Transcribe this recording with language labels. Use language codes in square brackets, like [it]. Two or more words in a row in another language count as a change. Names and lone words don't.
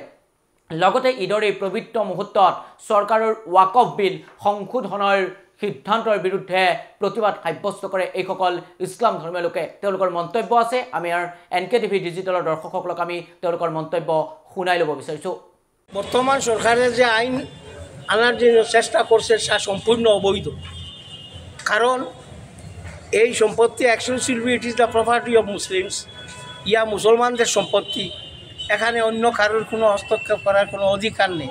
[as] লগতে ঈদৰ এই পবিত্ৰ মুহূৰ্তত চৰকাৰৰ ওয়াকফ বিল সংশোধনৰ সিদ্ধান্তৰ বিৰুদ্ধে প্ৰতিবাদ সাব্যস্ত কৰে এইসকল ইছলাম ধৰ্মীয় লোকে। তেওঁলোকৰ মন্তব্য আছে। আমি এনকেটিভি ডিজিটেলৰ দৰ্শকসকলক আমি তেওঁলোকৰ মন্তব্য শুনাই ল'ব বিচাৰিছোঁ। [bn] বর্তমান সরকারে যে আইন আনার জন্য চেষ্টা করছে তা সম্পূর্ণ অবৈধ। কারণ এই সম্পত্তি [en] exclusively it is the property of Muslims. [bn] ইয়া মুসলমানদের সম্পত্তি, এখানে অন্য কারোর কোনো হস্তক্ষেপ করার কোনো অধিকার নেই।